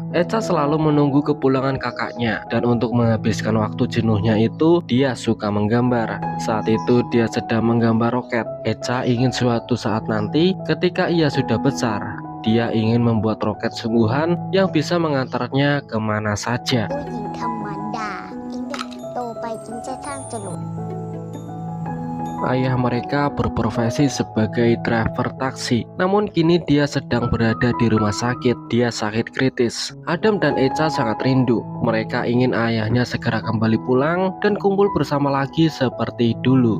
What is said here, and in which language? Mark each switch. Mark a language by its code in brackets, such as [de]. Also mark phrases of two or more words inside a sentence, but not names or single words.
[id] Echa selalu menunggu kepulangan kakaknya, dan untuk menghabiskan waktu jenuhnya itu, dia suka menggambar. Saat itu dia sedang menggambar roket. Echa ingin suatu saat nanti ketika ia sudah besar, dia ingin membuat roket sungguhan yang bisa mengantarnya kemana saja. [th] ผู้หญิงธรรมดาเองเนี่ยโตไปจึงจะสร้างจรวด [id] Ayah mereka berprofesi sebagai driver taksi, namun kini dia sedang berada di rumah sakit. Dia sakit kritis. Adam dan Echa sangat rindu. Mereka ingin ayahnya segera kembali pulang dan kumpul bersama lagi seperti dulu.